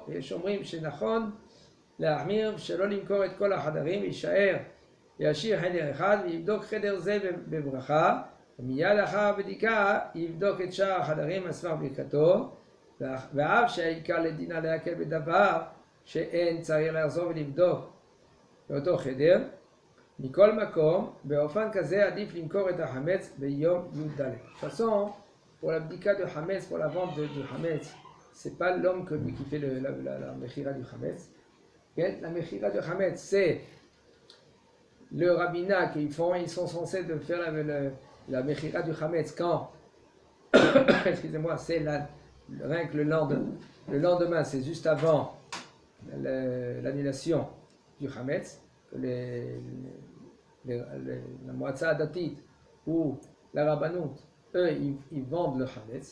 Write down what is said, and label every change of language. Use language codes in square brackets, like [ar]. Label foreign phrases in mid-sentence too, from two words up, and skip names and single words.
[he] ויש אומרים שנכון להחמיר שלא למכור את כל החדרים, וישאר וישאיר חדר אחד ויבדוק חדר זה בברכה, ומיד לאחר הבדיקה יבדוק את שאר החדרים על סמך ברכתו, ואף שהעיקר לדינה להקל בדבר שאין צריך לחזור ולבדוק באותו חדר. מכל מקום, באופן כזה עדיף למכור את החמץ ביום י"ד. [fr] De toute façon, pour la bdika de Hametz, pour la vente du Hametz, c'est pas l'homme qui fait la mechira du Hametz. La mechira du Hametz, c'est le rabbinat qu'ils font, ils sont censés de faire la mechira du Hametz quand, excusez-moi, c'est rien que le lendemain, c'est juste avant l'annulation du Hametz, la [he] מועצה דתית [fr] ou la Rabbanout, eux, ils vendent le Hametz.